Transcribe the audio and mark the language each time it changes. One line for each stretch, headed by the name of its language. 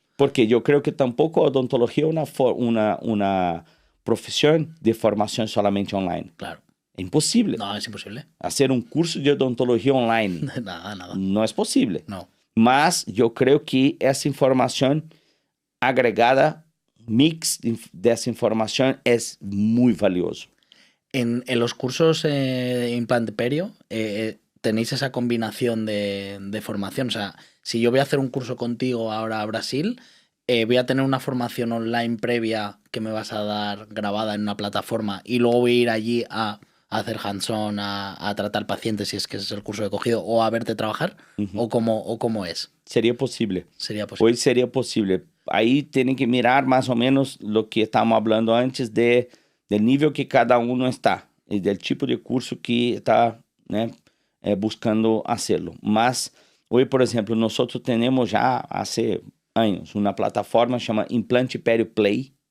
Portuguese: Porque eu creio que tampouco a odontologia é uma profissão de formação solamente online. Claro. É impossível.
Spanish: No, es imposible.
Portuguese: Fazer um curso de odontologia online
Spanish: Nada.
Portuguese: não é possível.
Spanish: No.
Portuguese: Mas eu creio que essa informação agregada, mix dessa informação, é muito valioso.
Spanish: En los cursos Implante Perio, tenéis esa combinación de formación. O sea, si yo voy a hacer un curso contigo ahora a Brasil, voy a tener una formación online previa que me vas a dar grabada en una plataforma y luego voy a ir allí a hacer hands-on, a tratar pacientes, si es que ese es el curso que he cogido, o a verte trabajar, o cómo es.
Portuguese: Seria possível.
Spanish: Sería posible.
Portuguese: Hoje seria possível. Aí tem que mirar mais ou menos o que estávamos falando antes do nível que cada um está e do tipo de curso que está, né, buscando fazê-lo. Mas hoje, por exemplo, nós temos já há anos uma plataforma chamada Implante Perio Play.